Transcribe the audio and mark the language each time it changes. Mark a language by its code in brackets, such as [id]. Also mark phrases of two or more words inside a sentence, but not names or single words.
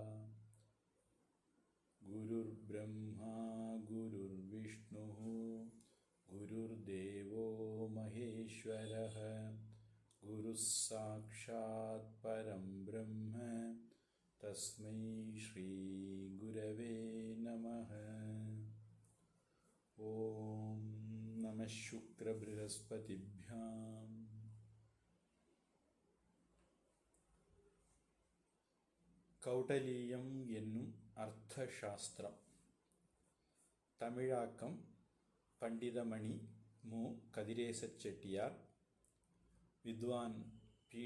[sa] गुरुर्ब्रह्मा गुरुर्विष्णुः गुरुर्देवो महेश्वरः गुरुः साक्षात् परं ब्रह्म तस्मै श्री गुरवे नमः। ओम नमः शुक्र बृहस्पतिभ्यां। [ta] கௌடலீயம் என்னும் அர்த்த சாஸ்திரம். தமிழாக்கம் பண்டிதமணி மு. கதிரேச செட்டியார், வித்வான் பி.